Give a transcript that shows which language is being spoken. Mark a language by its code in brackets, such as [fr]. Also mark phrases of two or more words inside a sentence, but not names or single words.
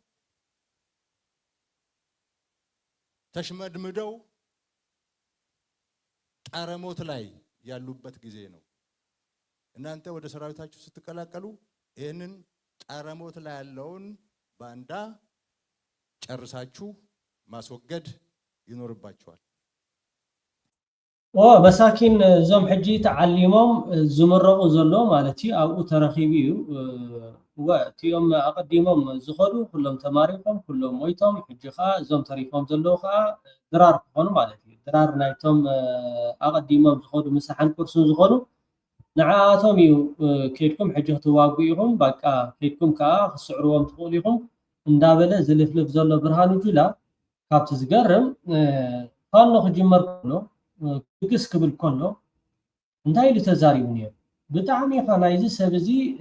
[am] ተሽመድምደው ጣረሞት ላይ ያሉበት ጊዜ ነው እናንተ ወደ ሰራዊታችሁ ስትቀላቀሉ ይሄንን ጣረሞት ላይ ያለውን ባንዳ ጨርሳችሁ ማስወገድ ይኖርባችኋል [ti] መሳኪን ዞም ሕጂ ተዓሊሞም ዝምረቁ ዘሎ ማለት እዩ ኣብኡ ተረኺቡ እዩ ወቲኦም ኣቀዲሞም ዝኸዱ ኩሎም ተማሪቆም ኩሎም ሞይቶም ሕጂ ኸ ዞም ተሪፎም ዘለዉ ኸ ድራር ክኾኑ ማለት እዩ ድራር ናይቶም ኣቀዲሞም ዝኸዱ ምሳሓን ቁርሱን ዝኸዱ ንዓቶም እዩ ከይድኩም ሕጂ ክትዋጉ ኢኹም በቃ ከይድኩም ከዓ ክስዕርዎም ትኽእሉ ኢኹም እንዳበለ ዝልፍልፍ ዘሎ ብርሃኑ ጁላ ካብቲ ዝገርም ፋኖ ክጅመር ከሎ ክግስ ክብል ከሎ እንታይ ኢሉ ተዛሪቡ ነይሩ ብጣዕሚ ኢኻ ናይዚ ሰብ እዚ